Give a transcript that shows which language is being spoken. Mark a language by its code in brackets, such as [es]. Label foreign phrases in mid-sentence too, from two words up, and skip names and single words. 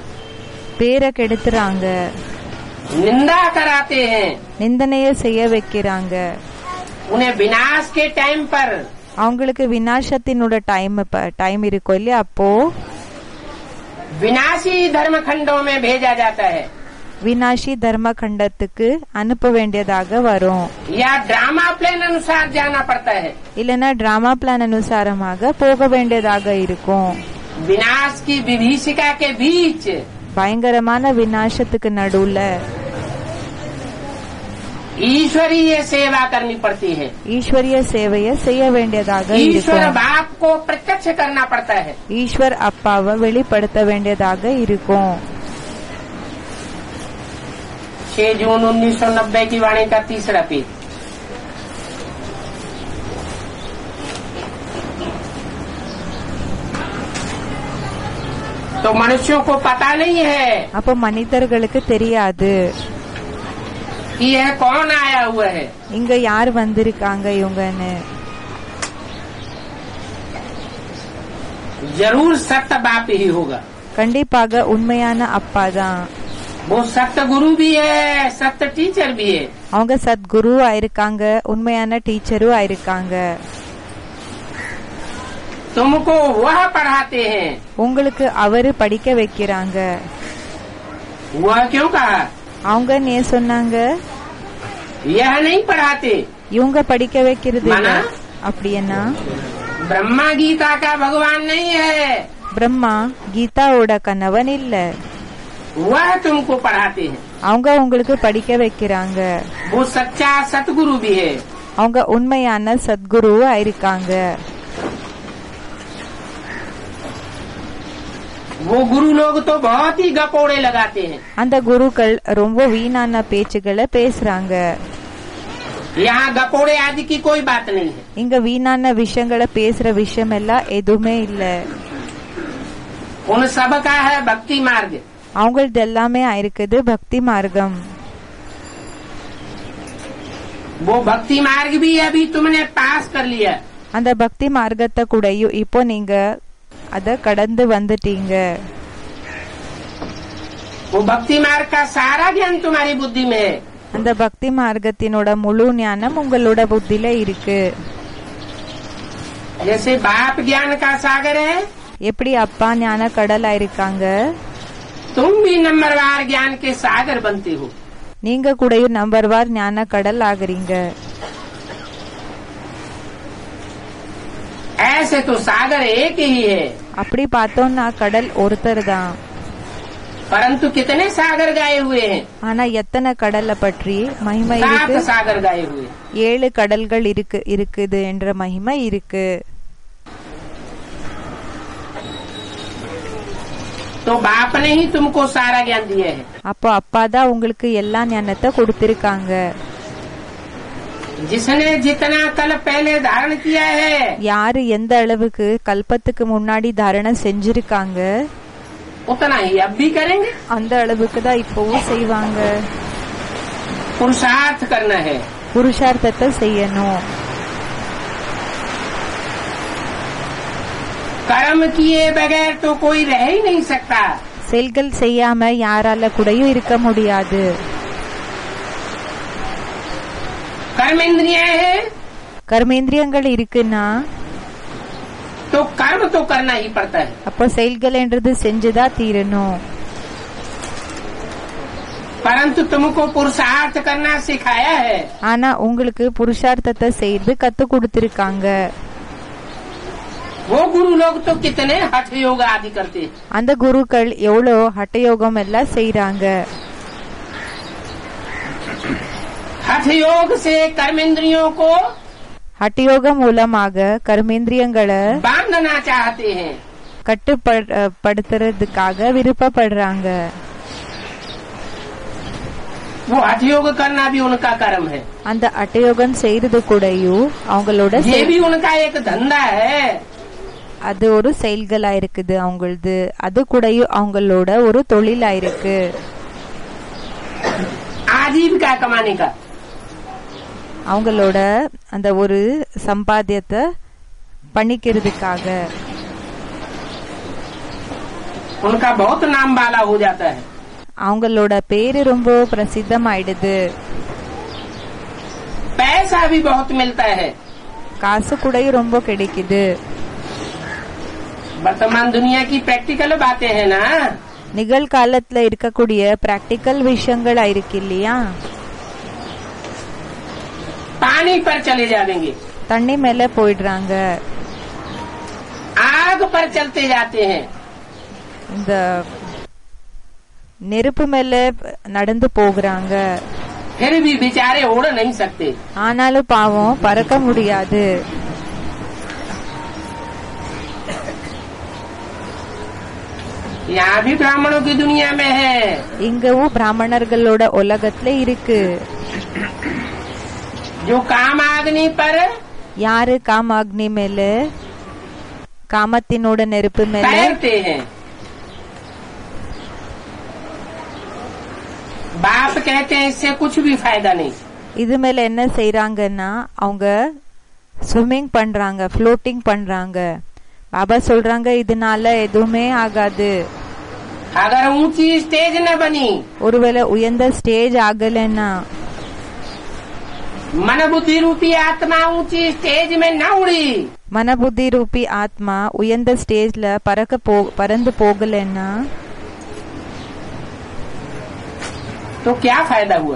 [ta] பேரை கெடுத்துறாங்க, [hi] निंदा कराते हैं, [ta] நிந்தனைய செய்ய வைக்கிறாங்க. [hi] उन्हें विनाश के टाइम पर [ta] அவங்களுக்கு விநாசத்தினோட டைம் இருக்கும் இல்லையா, அப்போ [hi] विनाशी धर्म खंडों में भेजा जाता है [ta] விநாசி தர்ம கண்டத்துக்கு அனுப்ப வேண்டியதாக வரும். [hi] या ड्रामा प्लान अनुसार जाना पड़ता है। [ta] இல்லனா டிராமா பிளான் அனுசாரமாக போக வேண்டியதாக இருக்கும். [hi] विनाश की विभीषिका के बीच [ta] பயங்கரமான விநாசத்துக்கு நடுவுல [hi] ईश्वरीय सेवा करनी पड़ती है। [ta] ஈஸ்வரிய சேவையை செய்ய வேண்டியதாக [hi] ईश्वर [ta] இருக்கும். [hi] बाप को प्रत्यक्ष करना पड़ता है। [ta] ஈஸ்வர் அப்பாவை வெளிப்படுத்த வேண்டியதாக இருக்கும். [hi] 6 जून 1990 की वाणी का तीसरा पेज। तो मनुष्यों को पता नहीं है [ta] அப்ப மனிதர்களுக்கு தெரியாது [hi] कि यह कौन आया हुआ है। [ta] இங்க யார் வந்திருக்காங்க இவங்கன்னு. [hi] जरूर सत्य बाप ही होगा। [ta] கண்டிப்பாக உண்மையான அப்பா தான். [hi] वो सत्य गुरु भी है, सत्य टीचर भी है। [ta] அவங்க சத்குரு ஆயிருக்காங்க, உண்மையான டீச்சரும் ஆயிருக்காங்க. [hi] तुमको वह पढ़ाते हैं। [ta] உங்களுக்கு அவரு படிக்க வைக்கிறாங்க. [hi] वह क्यों कहा? [ta] அவங்க ஏன் சொன்னாங்க? [hi] यह नहीं पढ़ाते। [ta] இவங்க படிக்க வைக்கிறது இல்ல. மனா? அப்படின்னா [hi] ब्रह्मा गीता का भगवान नहीं है, [ta] பிரம்மா கீதாவோட கணவன் இல்ல. [hi] वह तुमको पढ़ाते हैं। [ta] அவங்க உங்களுக்கு படிக்க வைக்கிறாங்க. [hi] वो सच्चा सतगुरु भी है। [ta] அவங்க உண்மையான சத்குரு ஆயிருக்காங்க. [hi] वो गुरु लोग तो बहुत ही गपोड़े लगाते हैं। [ta] அந்த குருக்கள் ரொம்ப வீணான பேச்சுகளை பேசுறாங்க. [hi] यहाँ गपोड़े आदि की कोई बात नहीं है। [ta] இங்க வீணான விஷயங்களை பேசுற விஷயம் எல்லாம் எதுவுமே இல்ல. [hi] उन सब का है भक्ति मार्ग। [ta] அவங்களது எல்லாமே ஆயிருக்குது பக்தி மார்க்கம். [hi] वो भक्ति मार्ग भी अभी तुमने पास कर लिया। [ta] அந்த பக்தி மார்க்கத்தை கூடயும் இப்போ நீங்க அத கடந்து வந்துட்டீங்க. [hi] वो भक्ति मार्ग का सारा ज्ञान तुम्हारी बुद्धि में है। [ta] அந்த பக்தி மார்க்கத்தினோட முழு ஞானம் உங்களோட புத்தியில இருக்கு. [hi] जैसे बाप ज्ञान का सागर है, [ta] எப்படி அப்பா ஞான கடலா இருக்காங்க, [hi] तुम भी नंबरवार ज्ञान के सागर बनते हो। [ta] நீங்க கூடயும் நம்பர்வார் ஞான கடல் ஆகுறீங்க. [hi] ऐसे तो सागर एक ही है, [ta] அப்படி பார்த்தோம்னா கடல் ஒருத்தர் தான். [hi] परंतु कितने सागर गाए हुए हैं? [ta] ஆனா எத்தனை கடலை பற்றி மகிமை 7 இருக்கு? [hi] सागर गाए हुए। [ta] 7 கடல்கள் இருக்குது என்ற மகிமை இருக்கு. [hi] तो बाप ने ही तुमको सारा ज्ञान दिया है। [ta] அப்போ அப்பா தான் உங்களுக்கு எல்லா ஞானத்தை கொடுத்திருக்காங்க. [hi] जिसने जितना कल पहले धारण किया है, [ta] யாரு எந்த அளவுக்கு கல்பத்துக்கு முன்னாடி தாரணை செஞ்சிருக்காங்க, [hi] उतना ही अब भी करेंगे। [ta] அந்த அளவுக்கு தான் இப்பவும் செய்வாங்க. [hi] पुरुषार्थ करना है। [ta] புருஷார்த்தத்தை செய்யணும். [hi] कर्म किए बगैर तो कोई रह ही नहीं सकता। [ta] செயல்கள் செய்யாம யாரால கூடயும் இருக்க முடியாது. [hi] कर्म इंद्रियां है [ta] கர்மேந்திரியங்கள் இருக்குன்னா [hi] तो कर्म तो करना ही पड़ता है। [ta] அப்போ செயல்கள் என்றது செஞ்சுதான் தீரணும். [hi] परंतु तुमको पुरुषार्थ करना सिखाया है। [ta] ஆனா உங்களுக்கு புருஷார்த்தத்தை செய்து கத்து கொடுத்திருக்காங்க. [hi] वो गुरु लोग तो कितने हठ योग आदि करते हैं। [ta] அந்த குருக்கள் எவ்வளோ ஹட்டயோகம் எல்லாம் செய்யறாங்க. [hi] हठ योग से कर्मेंद्रियों को [ta] ஹட்டயோகம் மூலமாக கர்மேந்திரியங்களை [hi] बांधना चाहते हैं। [ta] கட்டுப்படுத்துறதுக்காக விருப்பப்படுறாங்க. [hi] वो हठ योग करना भी उनका कर्म है। [ta] அந்த ஹட்டயோகம் செய்யறது கூடயும் அவங்களோட [hi] ये भी उनका एक धंधा है। [ta] அது ஒரு செயல்களா இருக்குது அவங்களது. அது கூடயும் அவங்களோட ஒரு தொழிலா இருக்கு. [hi] आजीविका कमाने का [ta] அவங்களோட அந்த ஒரு சம்பாத்தியத்தை பண்ணிக்கிறதுக்காக [hi] उनका बहुत नाम वाला हो जाता है। [ta] அவங்களோட பேரு ரொம்ப பிரசித்தமாயிடுது. [hi] पैसा भी बहुत मिलता है। [ta] காசு கூடயும் ரொம்ப கிடைக்குது. [hi] वर्तमान दुनिया की प्रैक्टिकल बातें हैं ना। [ta] நிகழ்காலத்துல இருக்கக்கூடிய பிராக்டிக்கல் விஷயங்களா இருக்கு இல்லையா. [hi] पानी पर चले जाएंगे, [ta] தண்ணி மேல போயிடுறாங்க. [hi] आग पर चलते जाते हैं, [ta] இந்த நெருப்பு மேல நடந்து போகிறாங்க. [hi] फिर भी बेचारे उड़ नहीं सकते। [ta] ஆனாலும் பாவம் பறக்க முடியாது. [hi] यहाँ भी ब्राह्मणों की दुनिया में है। [ta] இங்கவும் பிராமணர்களோட உலகத்துல இருக்கு. [hi] जो काम आग्नि पर [ta] யாரு காமாக்னி மேல, காமத்தினோட நெருப்பு மேல [hi] तैरते हैं। बाप कहते हैं इससे कुछ भी फायदा नहीं। [ta] இது மேல என்ன செய்யறாங்கன்னா அவங்க ஸ்விம்மிங் பண்றாங்க, ஃப்ளோட்டிங் பண்றாங்க. பாபா சொல்றாங்க இதனால எதுவுமே ஆகாது. [hi] अगर ऊंची स्टेज न बनी, [ta] ஒருவேளை உயர்ந்த ஸ்டேஜ் ஆகலன்னா, [hi] मन बुद्धि रूपी आत्मा ऊंची स्टेज में न उड़ी, [ta] மனபுத்தி ரூபி ஆத்மா உயர்ந்த ஸ்டேஜ்ல பறந்து போகலன்னா [hi] तो क्या फायदा हुआ?